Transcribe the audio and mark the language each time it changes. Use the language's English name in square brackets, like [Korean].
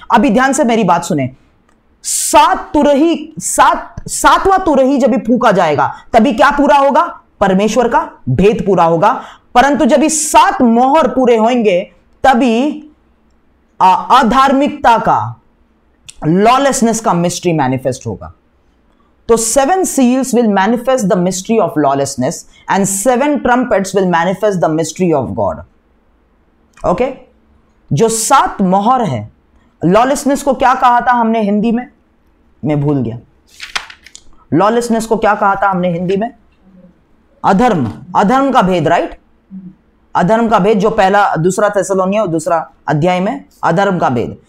[Hindi] अभी ध्यान से मेरी बात सुने। 7वां तुरही जब भी फूका जाएगा, तभी क्या पूरा होगा? परमेश्वर का भेद पूरा होगा। परंतु जब 7 मोहर पूरे होंगे, तभी अधार्मिकता का, लॉलेसनेस का मिस्ट्री मैनिफेस्ट होगा। तो [English] 7 seals will manifest the mystery of lawlessness and 7 trumpets will manifest the mystery of God. [Hindi] Okay, जो 7 मोहर है, लॉलेसनेस को क्या कहा था हमने हिंदी में? मैं भूल गया। लॉलेसनेस को क्या कहा था हमने हिंदी में? अधर्म। अधर्म का भेद, राइट? अधर्म का भेद, जो पहला दूसरा थेसलोनिया दूसरा अध्याय में, अधर्म का भेद।